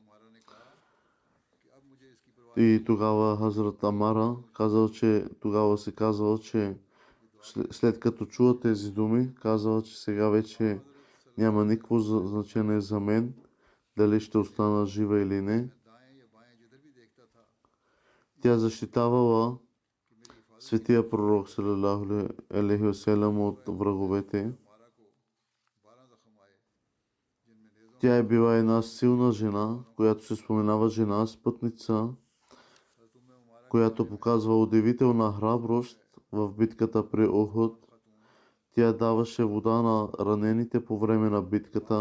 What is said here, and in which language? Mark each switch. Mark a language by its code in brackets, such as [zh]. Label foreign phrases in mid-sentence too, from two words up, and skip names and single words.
[bg] И тогава Хазрат Амара казал, че тогава се казвал, че след като чува тези думи, казал, че сега вече няма никакво значение за мен, дали ще остана жива или не. Тя защитавала светия пророк [ar] صلى الله عليه وسلم [bg] от враговете. Тя е била една силна жена, която се споменава жена спътница, която показва удивителна храброст в битката при Ухуд. Тя даваше вода на ранените по време на битката.